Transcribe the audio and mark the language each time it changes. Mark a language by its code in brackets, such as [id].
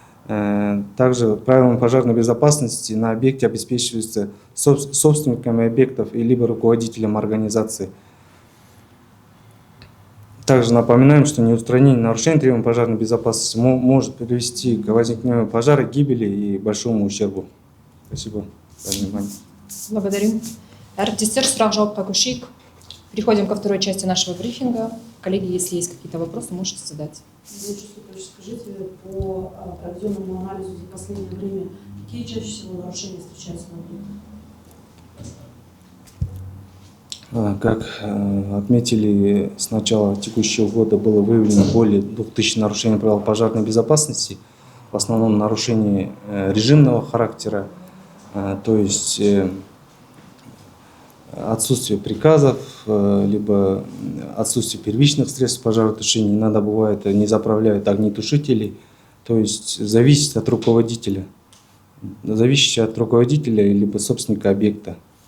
[ru] Также правилами пожарной безопасности на объекте обеспечиваются собственниками объектов и либо руководителем организации. Также напоминаем, что неустранение нарушений требований пожарной безопасности может привести к возникновению пожара, гибели и большому ущербу. Спасибо за внимание. Благодарю. [kk] Әріптестер, сұрақ-жауапқа көшейік. [ru] Переходим ко второй части нашего брифинга. Коллеги, если есть какие-то вопросы, можете задать. Скажите, по проведенному анализу за последнее время, какие чаще всего нарушения встречаются на объектах? Как отметили, с начала текущего года было выявлено более 2000 нарушений правил пожарной безопасности, в основном нарушения режимного характера, то есть отсутствие приказов, либо отсутствие первичных средств пожаротушения, иногда бывает не заправляют огнетушители, то есть зависит от руководителя, либо собственника объекта.